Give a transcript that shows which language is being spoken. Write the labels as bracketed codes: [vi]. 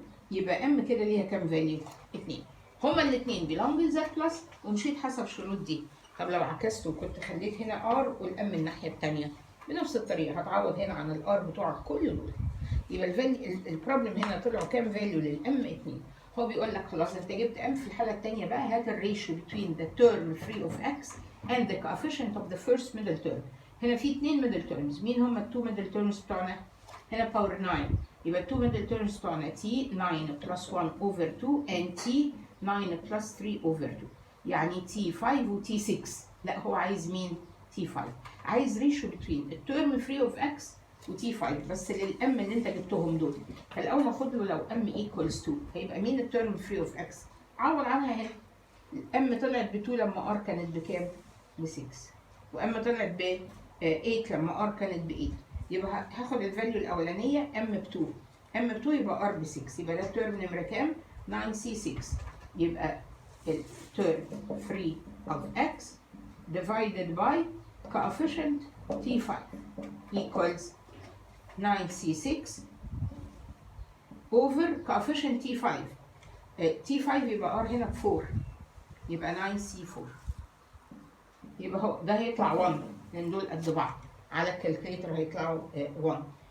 [ar] يبقى m كده ليها كام فاليو؟ 2. هما الاثنين belong ل z بلس ومشيت حسب الشروط دي. طب لو عكست وكنت خليت هنا r والام الناحيه الثانيه بنفس الطريقه هتعوض هنا عن الار بتوعك كل دول. يبقى البروبلم هنا طلعوا كام فاليو للام؟ 2. هو بيقول لك خلاص انت جبت m، في الحاله الثانيه بقى هات الريشيو [en] between the term free of x and the coefficient of the first middle term. [ar] هنا في 2 middle terms. مين هم ال 2 middle terms بتوعنا؟ هنا باور 9، يبقى 2 middle terms بتوعنا t 9 plus 1 over 2 and t 9 plus 3 over 2، يعني t 5 و t 6. لا هو عايز مين؟ t 5. عايز ريشيو between الترم free of x و t 5 بس للام اللي انت جبتهم دول. فالاول هاخد له لو m equals 2 هيبقى مين الترم free of x؟ عوض عنها هنا. الام طلعت ب 2 لما r كانت بكام؟ ب 6، وام طلعت ب 8 لما r كانت ب 8. يبقى هاخد الفاليو الاولانيه m ب 2، m ب 2 يبقى r ب 6، يبقى ده الترم نمره كام؟ 9c6. [en] يبقى الترم free of x divided by coefficient t5 equals 9c6 over coefficient t5. [ar] t5 يبقى r هنا ب 4، يبقى 9c4. يبقى هو ده هيطلع 1 لان دول قد بعض، على الكالكوليتر هيطلعوا 1.